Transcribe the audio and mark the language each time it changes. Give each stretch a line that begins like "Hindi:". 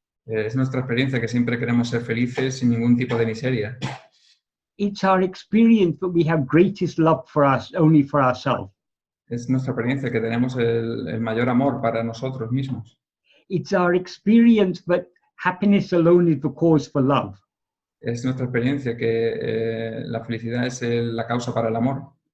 Spanish: Es nuestra experiencia que siempre queremos ser felices sin ningún tipo de miseria.
English: It's our experience that we have greatest love for us, only for ourselves.
Spanish: Es nuestra experiencia que tenemos el mayor amor para nosotros mismos.
English: It's our experience that happiness alone is the cause for love.
Spanish: Es nuestra experiencia que la felicidad es la causa para el amor.